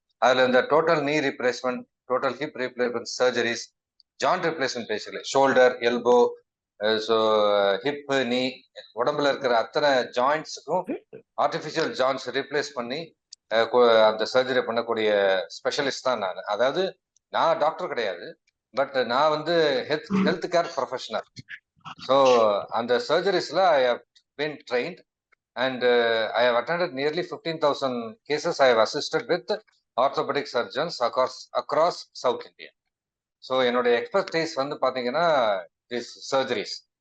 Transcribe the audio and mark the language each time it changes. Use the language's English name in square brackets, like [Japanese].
[Tamil] அதுல இந்த total knee replacement, total hip replacement surgeries, joint replacement basically shoulder, elbow, so hip, நீ, உடம்புல இருக்கிற அத்தனை ஜாயிண்ட்ஸுக்கும் ஆர்டிஃபிஷியல் ஜாயிண்ட்ஸ் ரீப்ளேஸ் பண்ணி அந்த சர்ஜரி பண்ணக்கூடிய ஸ்பெஷலிஸ்ட் தான் நான். அதாவது நான் டாக்டர் கிடையாது, பட் நான் வந்து ஹெல்த் கேர் ப்ரொஃபஷனல். [English] so [Tamil] அந்த சர்ஜரிஸ்ல [English] I have been trained and I have attended nearly 15,000 cases. I have assisted with orthopedic surgeons across South India. [Tamil] So என்னுடைய எக்ஸ்பர்டைஸ் வந்து பார்த்தீங்கன்னா [English] This surgeries.